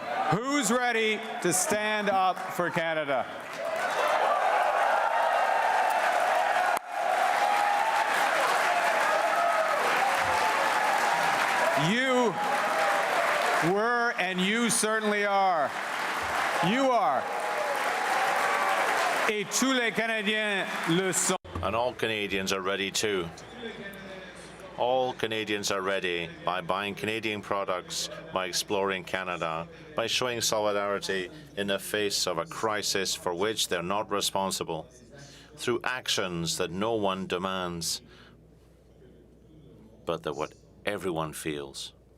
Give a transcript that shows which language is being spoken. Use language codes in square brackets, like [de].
[en] Who's ready to stand up for Canada? You were, and you certainly are. You are. [fr] Et tous les Canadiens le sont. [en] And all Canadians are ready too. All Canadians are ready by buying Canadian products, by exploring Canada, by showing solidarity in the face of a crisis for which they're not responsible, through actions that no one demands, but that what everyone feels.